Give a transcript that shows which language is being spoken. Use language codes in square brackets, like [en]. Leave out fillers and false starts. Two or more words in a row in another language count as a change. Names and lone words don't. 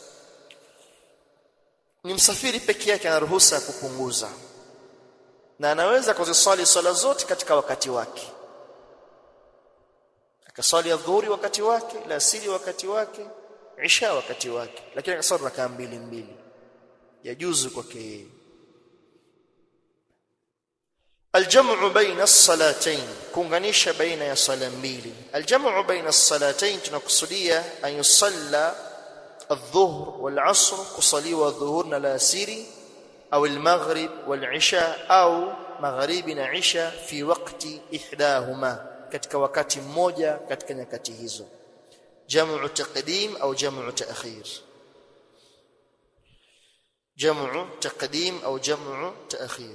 [sw] Ni msafiri peke yake ana ruhusa ya kupunguza, na anaweza kuzisali swala zote katika wakati wake. Akasali adhuhuri wakati wake, alasiri wakati wake, isha wakati wake, lakini akasali rakaa mbili mbili, yajuzu kwake. [ar] الجمع بين الصلاتين، [sw] kuunganisha baina ya sala mbili. [ar] الجمع بين الصلاتين tunakusudia أن يصلى الظهر والعصر، [sw] kusaliwa dhuhur na alasiri, au [ar] المغرب والعشاء, [sw] au magharibi na isha, [ar] في وقت إحداهما, [sw] katika wakati mmoja katika nyakati hizo. [ar] جمع تقديم au جمع تأخير. جمع تقديم au جمع تأخير.